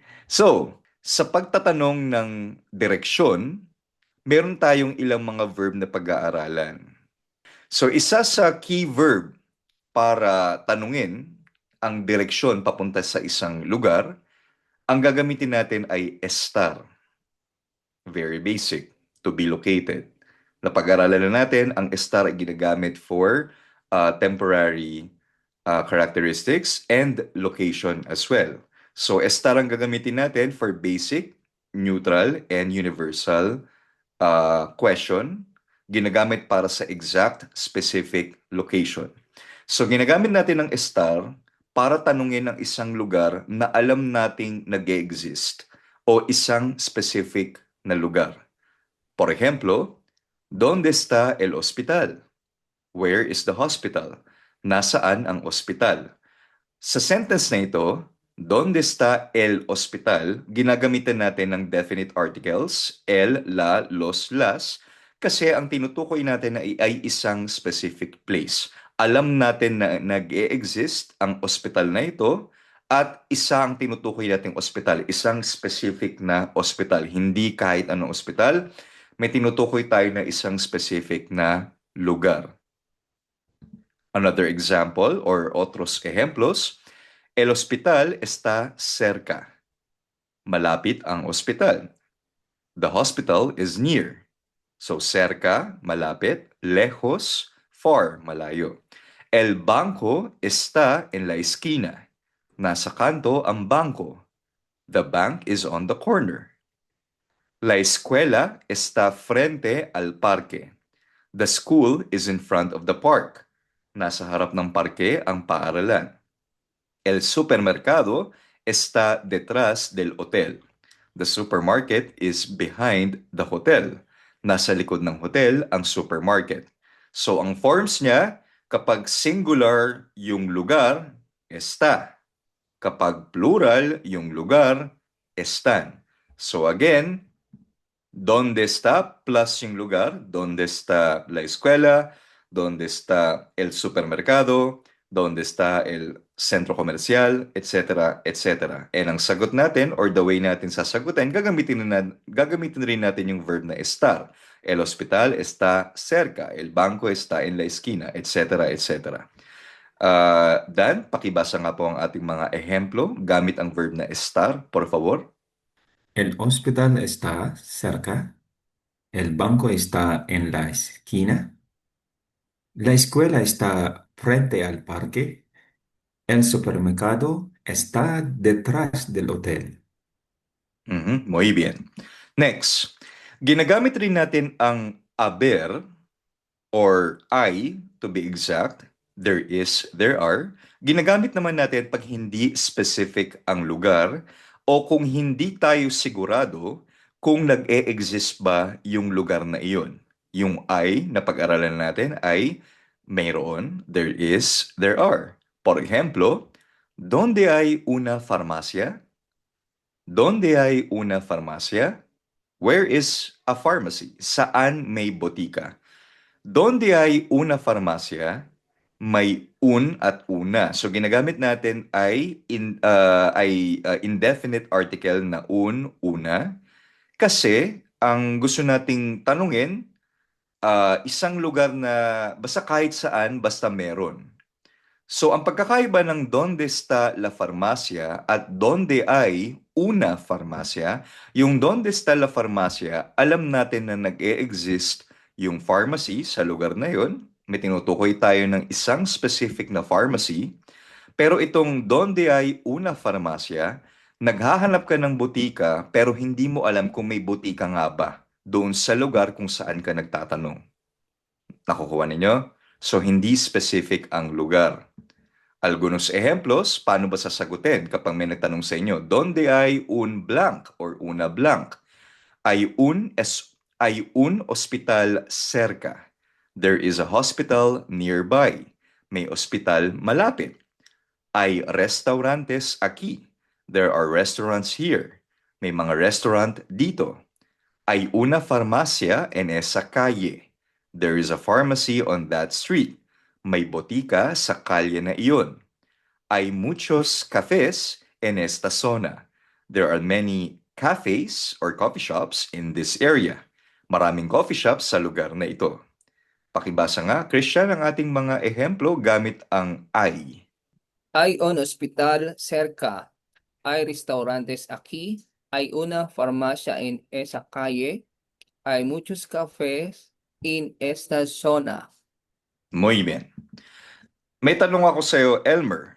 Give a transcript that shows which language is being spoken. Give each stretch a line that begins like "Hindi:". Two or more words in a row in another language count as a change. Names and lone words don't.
Filipino: So, sa pagtatanong ng direksyon, meron tayong ilang mga verb na pag-aaralan. So, isa sa
English: key verb
Filipino: para tanungin ang direksyon papunta sa isang lugar, ang gagamitin natin ay estar.
English: Very basic, to be located.
Filipino: Napag-aralan na natin, ang estar ay ginagamit
English: for temporary characteristics and location as well.
Filipino: So, estar ang gagamitin natin
English: for basic, neutral, and universal question,
Filipino: ginagamit para sa
English: exact specific location.
Filipino: So ginagamit natin ang star para tanungin ang isang lugar na alam nating nag-exist o isang specific na lugar.
Spanish: Por ejemplo, ¿dónde está el hospital?
English: Where is the hospital?
Filipino: Nasaan ang ospital? Sa sentence na ito,
Spanish: ¿dónde está el hospital?
Filipino: Ginagamitan natin ng
English: definite articles,
Spanish: el, la, los, las,
Filipino: kasi ang tinutukoy natin ay isang specific place. Alam natin na nag-e-exist ang ospital na ito at isa ang tinutukoy nating ospital, isang specific na ospital. Hindi kahit anong ospital, may tinutukoy tayo na isang specific na lugar.
English: Another example or
Spanish: otros ejemplos, el hospital está cerca.
Filipino: Malapit ang ospital.
English: The hospital is near.
Filipino: So cerca, malapit, lejos, far, malayo.
Spanish: El banco está en la esquina.
Filipino: Nasa kanto ang bangko.
English: The bank is on the corner.
Spanish: La escuela está frente al parque.
English: The school is in front of the park.
Filipino: Nasa harap ng parke ang paaralan.
Spanish: El supermercado está detrás del hotel.
English: The supermarket is behind the hotel.
Filipino: Nasa likod ng hotel ang supermarket. So ang forms niya, kapag singular yung lugar, está. Kapag plural yung lugar, están.
English: So again,
Spanish: ¿dónde está plus
Filipino: yung lugar?
Spanish: ¿Dónde está la escuela? ¿Dónde está el supermercado? ¿Dónde está el centro comercial? Etcétera, etcétera.
Filipino: And ang sagot natin
English: or the way
Filipino: natin sasagutin, gagamitin rin natin yung verb na estar.
Spanish: El hospital está cerca. El banco está en la esquina, etcétera, etcétera.
Filipino: Dan, pakibasa nga po ang ating mga ehemplo gamit ang verb na estar,
Spanish: por favor. El hospital está cerca, el banco está en la esquina, la escuela está frente al parque, el supermercado está detrás del hotel. Muy bien.
Filipino: Next, ginagamit rin natin ang haber or I,
English: to be exact, there is, there are.
Filipino: Ginagamit naman natin pag hindi specific ang lugar o kung hindi tayo sigurado kung nag-e-exist ba yung lugar na iyon. Yung I na pag-aralan natin ay mayroon,
English: there is, there are.
Spanish: Por ejemplo, ¿dónde hay una farmacia? ¿Dónde hay una farmacia?
English: Where is a pharmacy?
Filipino: Saan may botika?
Spanish: ¿Dónde hay una farmacia?
Filipino: may un at una. So ginagamit natin ay
English: indefinite article
Filipino: na una kasi ang gusto nating tanungin isang lugar na basta kahit saan basta meron. So, ang pagkakaiba ng
Spanish: donde está la farmacia
Filipino: at
Spanish: donde hay una farmacia,
Filipino: yung
Spanish: donde está la farmacia,
Filipino: alam natin na nag-e-exist yung pharmacy sa lugar na yon. May tinutukoy tayo ng isang specific na pharmacy. Pero itong
Spanish: donde hay una farmacia,
Filipino: naghahanap ka ng butika pero hindi mo alam kung may butika nga ba doon sa lugar kung saan ka nagtatanong. Nakukuha ninyo? So, hindi specific ang lugar.
Spanish: Algunos ejemplos,
Filipino: paano ba sasagutin kapag may nagtanong sa inyo,
Spanish: ¿Dónde hay un blank or una blank? Hay un hospital cerca.
English: There is a hospital nearby.
Filipino: May ospital malapit.
Spanish: Hay restaurantes aquí.
English: There are restaurants here.
Filipino: May mga restaurant dito.
Spanish: Hay una farmacia en esa calle.
English: There is a pharmacy on that street.
Filipino: May botika sa kalye na iyon.
Spanish: Hay muchos cafés en esta zona.
English: There are many cafes or coffee shops in this area.
Filipino: Maraming
English: coffee shops
Filipino: sa lugar na ito. Pakibasa nga, Christian, ang ating mga ehemplo gamit ang ay.
Spanish: Hay un hospital cerca. Hay restaurantes aquí. Hay una farmacia en esa calle. Hay muchos cafés en esta zona. Muy bien.
Filipino: May tanong ako sa iyo, Elmer.